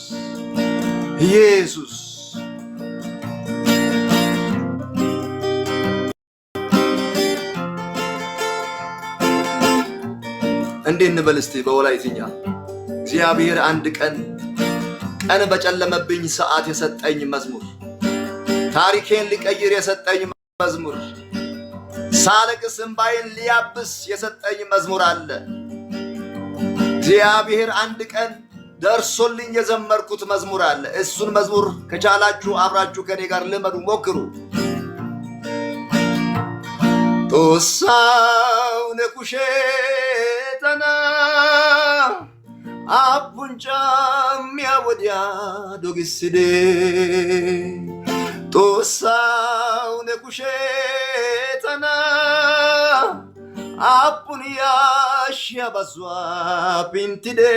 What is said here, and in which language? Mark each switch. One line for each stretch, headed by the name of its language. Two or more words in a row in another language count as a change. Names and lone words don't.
Amharic: እንዴት እንበል እስቲ በወላይትኛ እግዚአብሔር አንድ ቀን በጨለመብኝ ሰዓት የሰጠኝ መዝሙር ታሪኬን ሊቀይር የሰጠኝ መዝሙር ሳለቅስ እንባዬን ሊያብስ የሰጠኝ መዝሙር አለ እግዚአብሔር አንድ ቀን ደርሶልኝ የዘመርኩት መዝሙር አለ እሱን መዝሙር ከቻላችሁ አብራችሁ ከኔ ጋር ልመዱ ሞክሩ
Wolaytta: ጦሳው ነኩሼ ተና አቡንጫ ሚያወዲያ ዶግስዴ ጦሳው ነኩሼ ተና አቡን ያሽያ ባዟ ፒንቲዴ